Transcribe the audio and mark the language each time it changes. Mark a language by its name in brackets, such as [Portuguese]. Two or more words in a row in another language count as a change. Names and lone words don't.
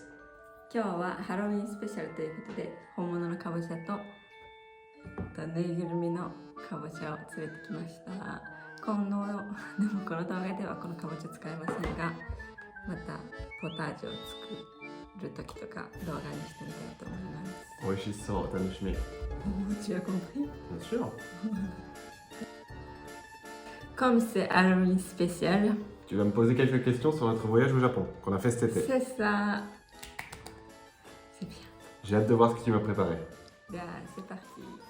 [Japanese] 今日はハロウィンスペシャルということで、本物のかぼちゃとぬいぐるみのかぼちゃを連れてきました。でもこの動画ではこのかぼちゃ使いませんが、またポタージュを作る時とか動画にしてみたいと思います。美味しそう、楽しみ。 [French] Tu as compris? Bien sûr. Comme c'est Halloween spécial, Tu vas me poser quelques questions sur notre voyage au Japon qu'on a fait cet été. c'est ça. C'est bien. J'ai hâte de voir ce que tu m'as préparé. Là, c'est parti.